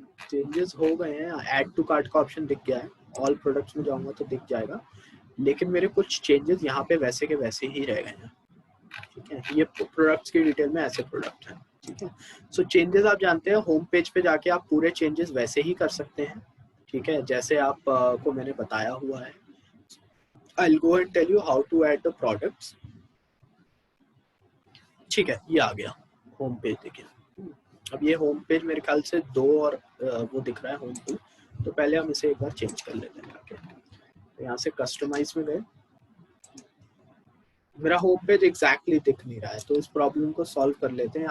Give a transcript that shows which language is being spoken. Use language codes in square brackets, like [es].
[hi] Changes हो गए हैं, ऐड टू कार्ट का ऑप्शन दिख गया है, ऑल प्रोडक्ट्स में जाऊंगा तो दिख जाएगा, लेकिन मेरे कुछ चेंजेस यहाँ पे वैसे के वैसे ही रह गए हैं, ठीक है। ये प्रोडक्ट्स की डिटेल में ऐसे प्रोडक्ट हैं, ठीक है। सो चेंजेस आप जानते हैं, होम पेज पे जाके आप पूरे चेंजेस वैसे ही कर सकते हैं, ठीक है, जैसे आप को मैंने बताया हुआ है। [en] I'll go and tell you how to add the products, ठीक है। [hi] ये आ गया होम पेज, देखिए अब ये होम पेज मेरे ख्याल से 2 और वो दिख रहा है होम पेज, तो पहले हम इसे एक बार चेंज कर लेते हैं जाके। तो यहाँ से कस्टमाइज में गए, मेरा होम पेज एग्जैक्टली दिख नहीं रहा है, तो इस प्रॉब्लम को सॉल्व कर लेते हैं।